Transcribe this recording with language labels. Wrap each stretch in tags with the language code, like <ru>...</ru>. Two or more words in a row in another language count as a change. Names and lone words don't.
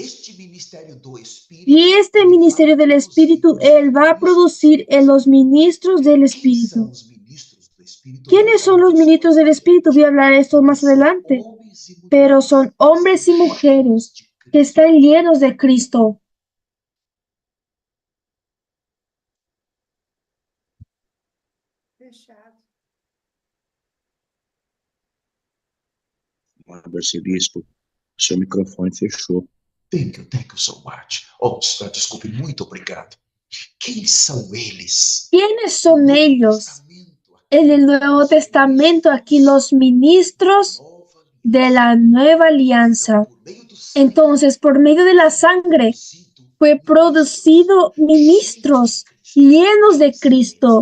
<es>Y este ministerio del Espíritu, Él va a producir en los ministros del Espíritu. ¿Quiénes son los ministros del Espíritu? Voy a hablar de esto más adelante. Pero son hombres y mujeres que están llenos de Cristo.</es> <pt>Arcebispo, seu microfone fechou.</pt> <en>Thank you so much.</en> <pt>Oh, desculpe, muito obrigado. Quem são eles?</pt> <es>¿Quiénes son ellos? En el Nuevo Testamento, aquí los ministros de la nueva alianza. Entonces, por medio de la sangre, fue producido ministros llenos de Cristo.</es>